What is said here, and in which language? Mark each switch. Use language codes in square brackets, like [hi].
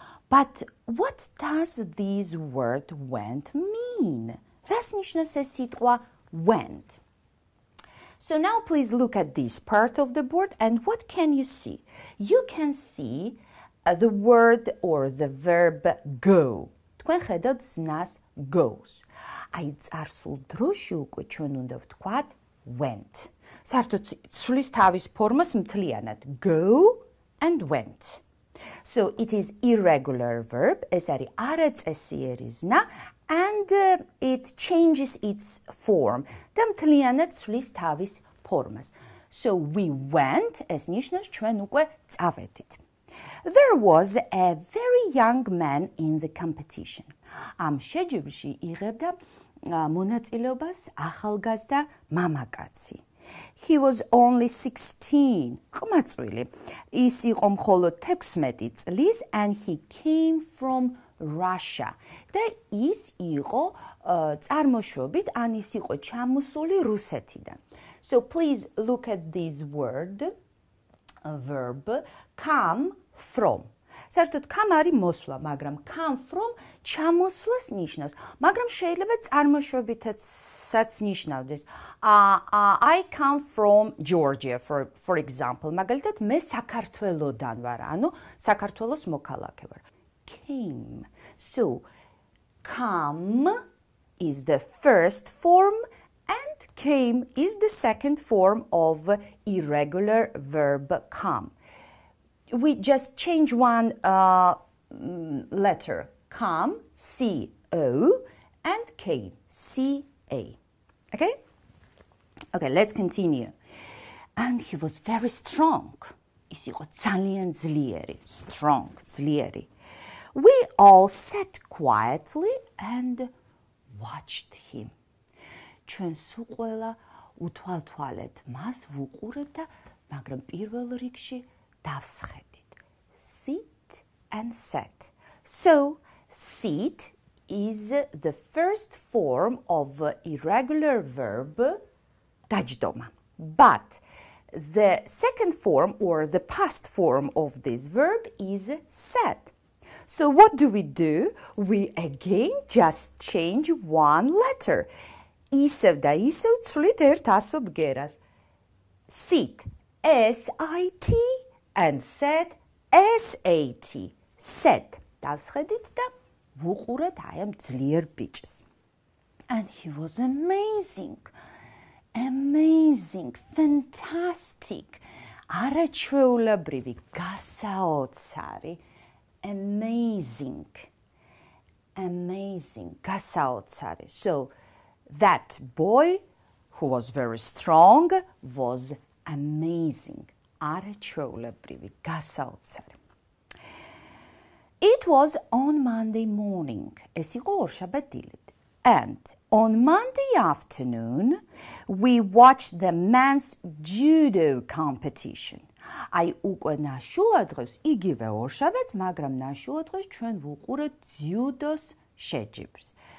[en] But what does this word went mean? [ka] რას ნიშნავს ეს სიტყვა went? [en] So now please look at this part of the board and what can you see? You can see the word or the verb go. [ka] თქვენ ხედავთ ზნას goes. აი წარსულ დროში უკვე ჩვენ უნდა ვთქვათ went. საერთოდ ცვლის თავის ფორმას მთლიანად go and went. [en] So it is irregular verb, [ka] ეს არის არაწესიერი ზნა [en] and it changes its form. [ka] და მთლიანად ცვლის თავის ფორმას. [en] So we went, [ka] ეს ნიშნავს ჩვენ უკვე წავედით. [en] There was a very young man in the competition. [ka] ამ შეჯიბრში იღებდა მონაწილეობას ახალგაზრდა მამაკაცი. [en] He was only 16. ყმაწვილი. [ka] ის იყო მხოლოდ 16 წლის [en] and he came from Russia. [ka] და ის იყო წარმოშობით, ან ის იყო ჩამოსული რუსეთიდან. [en] So please look at this word, verb, come from. [ka] საერთოდ come არის მოსვლა, მაგრამ come from ჩამოსვლას ნიშნავს, მაგრამ შეიძლება წარმოშობითაც ნიშნავდეს. [en] I come from Georgia, for example. [ka] მაგალითად, მე საქართველოდან ვარ, ანუ საქართველოს მოქალაქე ვარ. [en] Came. So, come is the first form and came is the second form of irregular verb come. We just change one letter. Come, C-O, and came, C-A. Okay? Okay, let's continue. And he was very strong. [ka] ის იყო ძალიან ძლიერი, strong, ძლიერი. [en] We all sat quietly and watched him. [ka] ჩვენ სულ ყველა უთვალთვალეთ მას ვუყურეთ და მაგრამ პირველ რიგში დავსხედით. [en] Sit and sat. So, sit is the first form of irregular verb დაჯდომა. But the second form or the past form of this verb is sat. So what do? We again just change one letter. [ka] ისევ და ისევ ცვლით ერთ ასო ბგერას. [en] Sit, S-I-T and sat, S-A-T. Sat. [ka] დავსხედით და ვუყურეთ აი ამ ძლიერ ბიჭს. [en] And he was amazing. Amazing, fantastic. [ka] არაჩვეულებრივი, გასაოცარი. [en] Amazing. Amazing, გასაოცარი. So, that boy who was very strong was amazing. [ka] არაჩვეულებრივი, გასაოცარი. [en] It was on Monday morning. [ka] ეს იყო ორშაბათ დილით. [en] And on Monday afternoon, we watched the men's judo competition. [ka] აი უკვე ნაშუა დღეს იგივე ორშაბათს, მაგრამ ნაშუა დღეს ჩვენ ვუყურებთ ძიუდოს შეჯიბრს.